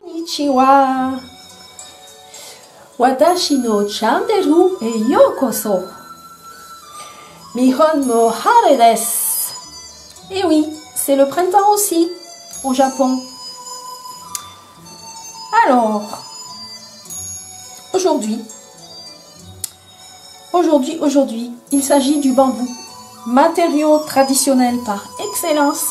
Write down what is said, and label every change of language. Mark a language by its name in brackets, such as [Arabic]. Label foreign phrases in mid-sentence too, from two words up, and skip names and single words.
[Japanese] こんにちは。私のチャンネルへようこそ. 日本も晴れです. [French] Et oui, c'est le printemps aussi au Japon. Alors, aujourd'hui, il s'agit du bambou, matériau traditionnel par excellence.